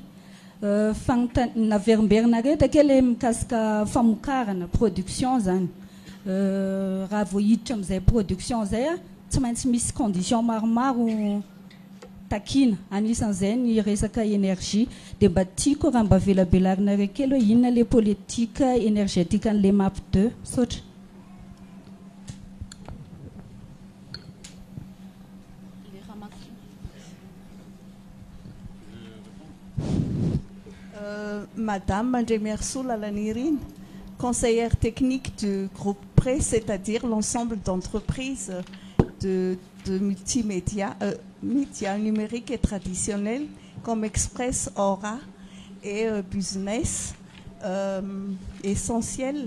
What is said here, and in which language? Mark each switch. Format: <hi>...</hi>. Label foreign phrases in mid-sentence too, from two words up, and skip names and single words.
<mg>Naverimberina rehetra kely mikasika famokarana production zany raha voahiditra amin'izay production zay tsy maintsy misy condition maromaro takina anisan'izay ny resaka énergie dia mba tiako raha mba velabelarina kely hoe inona le politika énergétique an'le MAP 2 saotra.</mg> <fr>Madame Andremerso Lalanirine, conseillère technique du groupe PRE, c'est-à-dire l'ensemble d'entreprises de multimédia, médias numériques et traditionnels comme Express, Aura et Business, essentiel.</fr>